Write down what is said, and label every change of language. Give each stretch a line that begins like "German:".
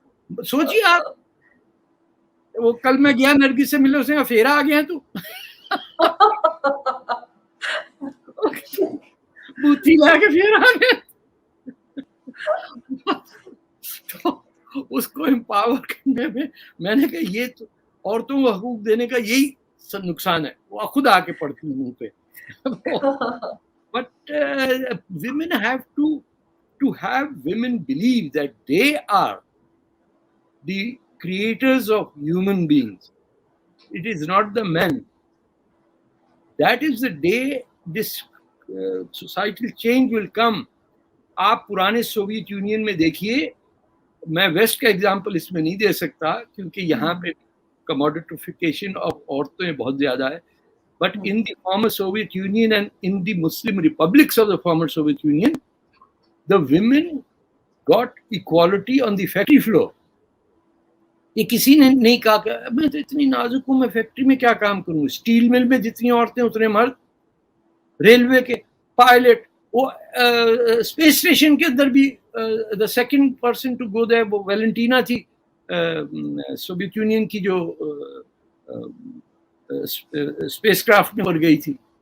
Urdu: سوچیے آپ, وہ کل میں گیا نرگس سے ملے, اس نے پھیرا آ گیا تو بوتھی لا کے پھیرا آ گیا. تو اس کو امپاور کرنے میں نے کہا یہ تو عورتوں کو حقوق دینے کا یہی نقصان ہے, وہ خود آ کے پڑتی منہ پہ.
English: But women have to have women believe that they are the creators of human beings. It is not the men. That is the day this societal change will come.
Urdu: آپ پرانے سوویت یونین میں دیکھیے, میں waste کا example اس میں نہیں دے سکتا کیونکہ یہاں پہ کموڈیٹیفیکیشن آف عورتیں بہت زیادہ ہے.
English: But in the former Soviet Union and in the Muslim republics of the former Soviet Union, the women got equality on the factory floor.
Urdu: یہ کسی نے نہیں کہا کہ میں تو اتنی نازک ہوں, میں فیکٹری میں کیا کام کروں. اسٹیل مل میں جتنی عورتیں اتنے مرد, ریلوے کے پائلٹ, وہ اسپیس اسٹیشن کے اندر بھی
English: the second person to go there
Urdu: وہ ویلنٹینا تھی, سوویت یونین کی جو اسپیس کرافٹ میں بڑھ گئی تھی.